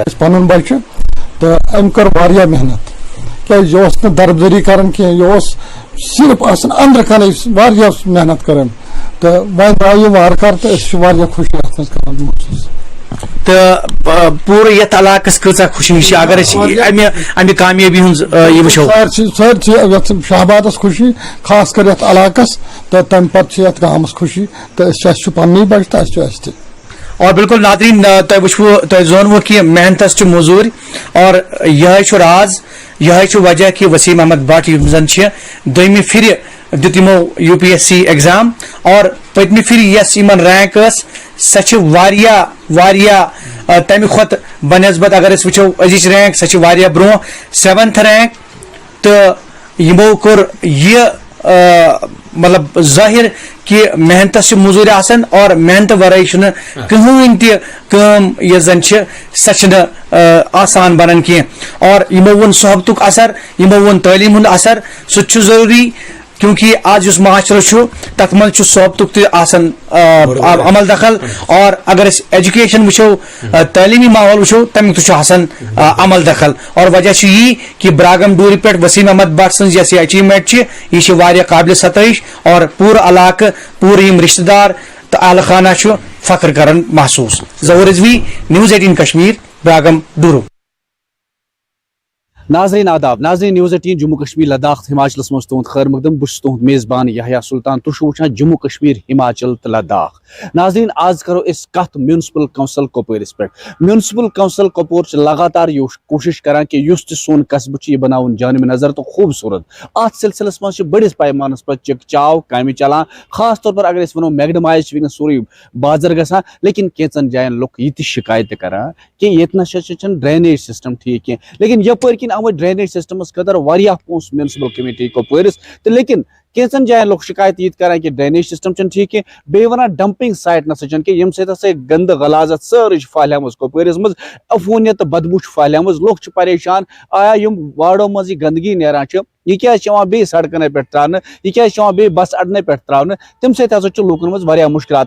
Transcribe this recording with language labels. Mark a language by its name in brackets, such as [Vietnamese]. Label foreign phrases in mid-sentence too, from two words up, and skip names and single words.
[Kashmiri] پنُن بچہ تو أمۍ کٔر واریاہ محنت کیٛازِ یہِ اوس نہٕ دربدٔری کران کینٛہہ یہِ اوس صرف آسان أنٛدرٕ کَنٕے واریاہ محنت کٔر أمۍ تہٕ وۄنۍ درٛاو یہِ وارٕ کارٕ تہٕ أسۍ چھِ واریاہ خوشی اَتھ منٛز کران محسوٗس. تو پورٕ یتھ علاقس کۭژاہ خوشی اگر امہِ کامیٲبی ہُنٛد یہِ وٕچھو سٲرسٕے یتھ شہبادس خوشی خاص کر یتھ علاقس تہٕ تمہِ پتہٕ چھِ یتھ گامس خوشی تہٕ أسۍ چھِ پننی بچہِ تہٕ اَسہِ چھُ اَسہِ تہِ. اور بالکل ناظرین تہ وچھو تہ زونو کہ محنتس چھ موزور اور یہ راز یہ وجہ کہ وسیم احمد بٹ یم زن دویمہ پھر دیت یمو UPSC ایگزام اور پتمہ پھر یس یمن رینک ٲس سہ چھ واریاہ تمہ کھۄتہٕ بنسبت اگر أسۍ وچھو أزِچ رینک سہ چھ واریاہ برونٛہہ 7th رینک تہٕ یمو کوٚر یہ مطلب ظاہر کہ محنتس موزوٗرۍ آسان اور محنت ورٲے چھُنہٕ کٕہٕنۍ تہِ کٲم یۄس زن چھِ سۄ چھنہٕ آسان بنان کینٛہہ اور یمو ووٚن صحبتُک اثر یمو ووٚن تعلیٖم ہُنٛد اثر سُہ تہِ چھُ ضروٗری کیونکہ آج یُس معاشرٕ چھُ تتھ منٛز چھُ صحبتُک تہِ آسان عمل دخل اور اگر أسۍ ایجوکیشن وٕچھو تعلیٖمی ماحول وٕچھو تمیُک تہِ چھُ آسان عمل دخل اور وجہ چھُ یی کہ براگم ڈوٗرِ پٮ۪ٹھ وسیم احمد بٹ سٕنٛز یۄس یہِ اچیٖومنٹ چھِ یہِ چھِ واریاہ قابلِ ستٲیِش اور پوٗرٕ علاقہٕ پوٗرٕ یِم رشتہٕ دار تہٕ اہلِ خانہ چھُ فخر کران محسوٗس. ظہوٗر رضوی News 18 کشمیر براگم ڈورو. ناظرین آداب ناظرین News 18 جموں کشمیر لداخ ہماچلس مز تہد خیر مقدم بس تہد میزبان یحییٰ سلطان تُہۍ چھِو وٕچھان جموں کشمیر ہماچل تو لداخ. ناظرین آز کرو اس کت میونسپل کونسل کپوٲرس پہ. میونسپل کونسل کپور لگاتار کوشش کران کہ یُس تہِ سون قصبہ یہ بناون جانب نظر تو خوبصورت. ات سلسلس مز بڑس پیمانس پہ چک چاو کامہ چلان خاص طور پر اگر اس ونو میگڈمائز ونکس سورُے بازر گژھان لیکن کینژن جاین لُکھ یہ تہِ شکایت کران کہ ییٚتہِ نسا چھُنہٕ [English] drainage system [Kashmiri] ٹھیک کینٛہہ لیکن یپٲرۍ کِنۍ آمٕتۍ [English] drainage systems [Kashmiri] خٲطرٕ واریاہ پونٛسہٕ میونسپل کمیٹی کپوٲرس تہٕ لیکن کینژن جاین لُکھ شکایت یہ کران کہ [English] drainage system [Kashmiri] چھُنہٕ ٹھیک کینٛہہ بیٚیہِ ونان [English] dumping site [Kashmiri] نسا چھنہٕ کینٛہہ ییٚمہِ سۭتۍ ہسا گندٕ غلازت سٲرٕے چھِ پھہلیمٕژ کپوٲرس منٛز عفوٗنیت تہٕ بدبوٗ چھِ پھہلیمٕژ لُکھ چھِ پریشان آیا یِم واڑو منٛز یہِ گندگی نیران چھِ یہ کیٛازِ چھِ یِوان بیٚیہِ سڑکنے پٮ۪ٹھ تراونہٕ یہ کیٛازِ چھِ یِوان بیٚیہِ بس اڈنے پٮ۪ٹھ تراونہٕ تمہِ سۭتۍ ہسا چھُ لوٗکن منٛز واریاہ مُشکلات.